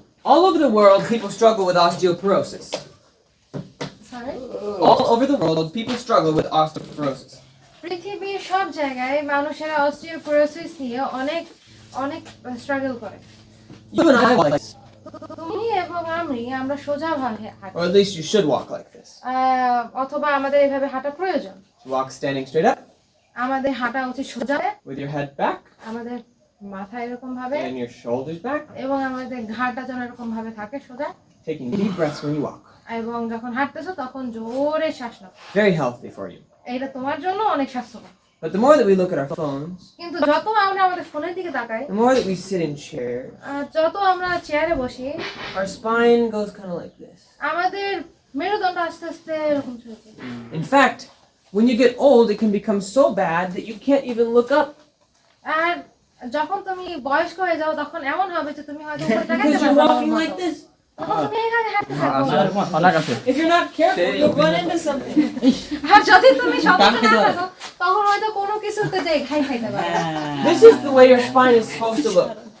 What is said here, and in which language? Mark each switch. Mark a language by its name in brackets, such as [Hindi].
[English] All over the world, people struggle with osteoporosis. Sorry? All over the world, people struggle with osteoporosis. [Bangla] পৃথিবীর সব জায়গায় মানুষেরা osteoporosis নিয়ে অনেক অনেক স্ট্রাগল করে। [English] You and I walk like this, [Bangla] তুমি এবং আমরা সোজাভাবে হাঁটি, [English] or at least you should walk like this. [Bangla] অথবা আমাদের এভাবে হাঁটা প্রয়োজন। [English] Walk standing straight up, [Bangla] আমাদের হাঁটা উচিত সোজা, [English] with your head back, [Bangla] আমাদের মাথা এরকম ভাবে [English] and your shoulders back, [Bangla] এবং আমাদের ঘাড়টা যেন এরকম ভাবে থাকে সোজা, [English] taking deep breaths when you walk. [Bangla] এবং যখন হাঁটতেছো তখন জোরে শ্বাস নাও। [English] Very healthy for you. [Bangla] এটা তোমার জন্য অনেক স্বাস্থ্যকর। [English] But the more that we look at our phones, [Bangla] কিন্তু যত আমরা আমাদের ফোনের দিকে তাকাই, [English] the more that we sit in chairs, [Bangla] যত আমরা চেয়ারে বসি, [English] our spine goes kind of like this. [Bangla] আমাদের মেরুদণ্ড আস্তে আস্তে এরকম চলে যায়। [English] In fact, when you get old, it can become so bad that you can't even look up [Bangla] আর যখন তুমি বয়স্ক হয়ে যাও তখন এমন হবে যে তুমি হয়তো উপরে তাকাতে [English] because you're [Bangla] পারবে [English] walking [Bangla] না। [English] like this. [Bangla] তখন তুমি এইভাবে হাঁটতে থাকো। [English] If you're not careful, you'll run into something. [Bangla] আর যদি তুমি সতর্ক না থাকো তখন হয়তো কোনো কিছুতে যে খাইতে পারবে। [English] This is the way your spine is supposed to look.